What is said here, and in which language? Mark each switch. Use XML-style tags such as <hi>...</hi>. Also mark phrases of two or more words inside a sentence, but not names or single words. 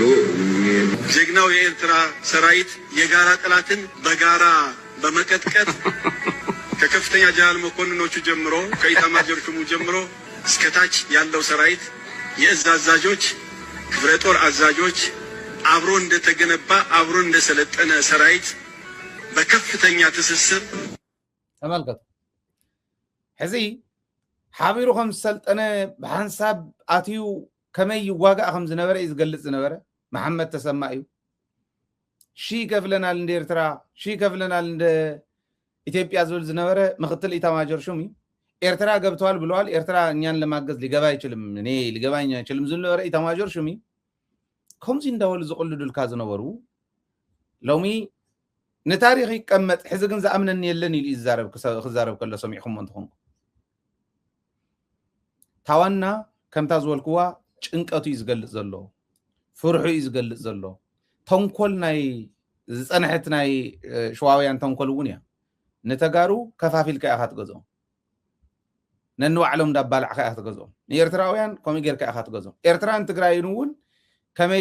<am>ጀግናው የኤርትራ ሰራዊት የጋራ ጠላትን በጋራ በመቀጥቀጥ ከከፍተኛ ጀነራል መኮንኖቹ ጀምሮ ከኢታማዦር ሹሙ ጀምሮ እስከታች ያለው ሰራዊት የእዝ አዛዦች፣ ክፍለ ጦር አዛዦች አብሮ እንደተገነባ አብሮ እንደሰለጠነ ሰራዊት በከፍተኛ ትስስር</am> <ti>ተመልከቱ። ሕዚ ሓቢሩ ከም ሰልጠነ በሐንሳብ አትዩ ከመይ ይዋጋእ ከም ዝነበረ ይዝገልጽ ዝነበረ መሐመድ ተሰማ እዩ።</ti> <am>ሺህ ከፍለናል እንደ ኤርትራ፣ ሺህ ከፍለናል እንደ ኢትዮጵያ</am> <ti>ዝብል ዝነበረ ምክትል ኢታማዦር ሹም እዩ።</ti> <am>ኤርትራ ገብተዋል ብለዋል። ኤርትራ እኛን ለማገዝ ሊገባ አይችልም፣ እኔ ሊገባኝ አይችልም</am> <ti>ዝብል ነበረ ኢታማዦር ሹም እዩ። ከምዚ እንዳበሉ ዝቕልዱልካ ዝነበሩ ሎሚ ንታሪክ ይቀመጥ ሕዚ ግን ዝኣምነኒ የለን ኢሉ ክዛረብ ከሎ ሰሚዕኹም እንትኾንኩ ታዋና ከምታ ዝበልክዋ ጭንቀቱ እዩ ዝገልጽ ዘሎ፣ ፍርሑ እዩ ዝገልጽ ዘሎ። ተንኮል ናይ ዝፀንሐት ናይ ሸዋውያን ተንኮል እውን እያ። ንተጋሩ ከፋፊልካ ኢኻ ትገዝኦም፣ ነንባዕሎም እንዳባልዕካ ኢኻ ትገዝኦም፣ ንኤርትራውያን ከምኡ ጌርካ ኢኻ ትገዝኦም። ኤርትራን ትግራይን እውን ከመይ</ti>